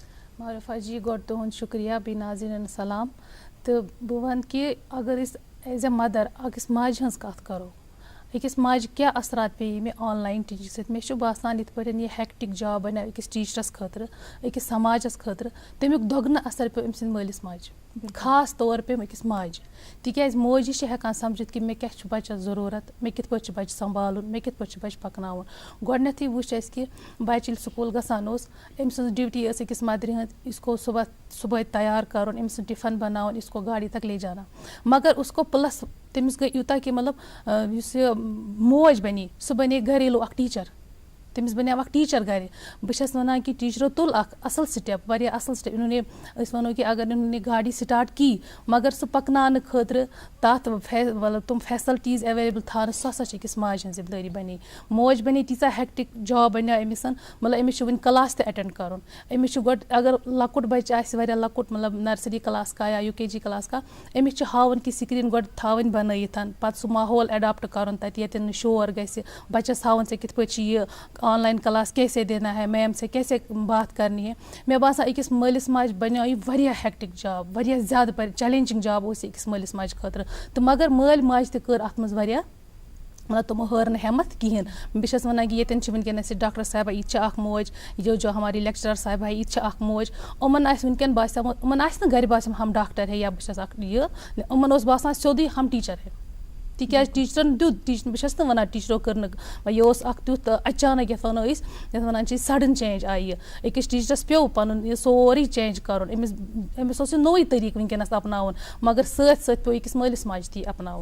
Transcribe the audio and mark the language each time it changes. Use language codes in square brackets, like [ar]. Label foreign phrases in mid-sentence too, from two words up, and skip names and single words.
[ks] معروفہ جی گۄڈٕ تُہُنٛد شُکریہ بیٚیہِ ناظریٖنَن سلام تہٕ بہٕ وَنہٕ کہِ اگر أسۍ [en] as a mother [ks] أکِس ماجہِ ہٕنٛز کَتھ کَرو أکِس ماجہِ کیٛاہ اَثرات پیٚیہِ مےٚ [en] online teaching [ks] سۭتۍ مےٚ چھُ باسان یِتھ پٲٹھۍ یہِ [en] hectic job [ks] بَنیو أکِس ٹیٖچرَس خٲطرٕ أکِس سماجَس خٲطرٕ تَمیُک دۄگنہٕ اَثر پیوٚو أمۍ سٕنٛدِ مٲلِس ماجہِ خاص طور پیٚوم أکِس ماجہِ تِکیٛازِ موجی چھِ ہٮ۪کان سَمجِتھ کہِ مےٚ کیٛاہ چھُ بَچَس ضروٗرت مےٚ کِتھ پٲٹھۍ چھُ بَچہِ سنٛبھالُن مےٚ کِتھ پٲٹھۍ چھُ بَچہِ پَکناوُن گۄڈٕنٮ۪تھٕے وٕچھ اَسہِ کہِ بَچہِ ییٚلہِ سکوٗل گژھان اوس أمۍ سٕنٛز ڈیوٗٹی ٲس أکِس مَدرِ ہٕنٛز اِسکو صُبحٲے تیار کَرُن أمۍ سُنٛد ٹِفَن بَناوُن [ur] اِسکو گاڑی تک لے جانا مگر اُسکو [ks] پٕلَس تٔمِس گٔے یوٗتاہ کہِ مطلب یُس یہِ موج بَنے سُہ بَنے گریلوٗ اَکھ ٹیٖچَر تٔمِس بَنیو اَکھ ٹیٖچَر گَرِ بہٕ چھَس وَنان کہِ ٹیٖچرو تُل اَکھ اَصٕل سِٹٮ۪پ واریاہ اَصٕل سِٹٮ۪پ اِنہوں أسۍ وَنو کہِ [ur] اگر اِنہوں گاڑی سِٹاٹ کی [ks] مگر سُہ پَکناونہٕ خٲطرٕ تَتھ مطلب تِم [en] facilities available [ks] تھاونہٕ سُہ ہَسا چھِ أکِس ماجہِ ہٕنٛز ذِمہٕ دٲری بَنے موج بَنے تیٖژاہ ہیکٹِک جاب بَنیو أمِس مطلب أمِس چھُ وٕنہِ کلاس تہِ اٮ۪ٹٮ۪نٛڈ کَرُن أمِس چھُ گۄڈٕ اگر لۄکُٹ بَچہِ آسہِ واریاہ لۄکُٹ مطلب نرسٔری [ur] کلاس کا یا یوٗ کے جی کلاس کا [ks] أمِس چھِ ہاوُن کہِ سِکریٖن گۄڈٕ تھاوٕنۍ بَنٲیِتھ پَتہٕ سُہ ماحول اٮ۪ڈاپٹ کَرُن تَتہِ ییٚتٮ۪ن نہٕ شور گژھِ بَچَس ہاوُن ژےٚ کِتھ پٲٹھۍ چھِ یہِ [en] online class [ur] کیسے دینا ہے میم سے کیسے بات کَرنی ہے [ks] مےٚ باسان أکِس مٲلِس ماجہِ بَنیو یہِ واریاہ [en] hectic job [ks] واریاہ زیادٕ چیلینجِنٛگ جاب اوس یہِ أکِس مٲلِس ماجہِ خٲطرٕ تہٕ مگر مٲلۍ ماجہِ تہِ کٔر اَتھ منٛز واریاہ مطلب تِمو ہٲر نہٕ ہٮ۪مَتھ کِہیٖنۍ بہٕ چھَس وَنان کہِ ییٚتٮ۪ن چھِ وٕنکٮ۪نَس یہِ ڈاکٹر صاحبہ یہِ تہِ چھِ اَکھ موج [ur] جو ہماری لیکچرار صاحبہ [ks] یہِ تہِ چھِ اَکھ موج یِمَن آسہِ وٕنکٮ۪ن باسیومُت یِمَن آسہِ نہٕ گَرِ باسیومُت [ur] ہم ڈاکٹر ہے [ks] یا بہٕ چھَس اَکھ یہِ یِمَن اوس باسان سیوٚدُے [ur] ہم ٹیٖچَر ہے [ks] تِکیٛازِ ٹیٖچرَن دیُت بہٕ چھَس نہٕ وَنان ٹیٖچرو کٔر نہٕ یہِ اوس اَکھ تیُتھ اچانک یَتھ وَنو أسۍ یَتھ وَنان چھِ أسۍ [en] sudden change [ks] آیہِ یہِ أکِس ٹیٖچرَس پیوٚو پَنُن یہِ سورُے چینٛج کَرُن أمِس اوس یہِ نوٚوُے طٔریٖقہٕ وٕنکٮ۪نَس اَپناوُن مگر سۭتۍ سۭتۍ پیوٚو أکِس مٲلِس ماجہِ تہِ اَپناوُن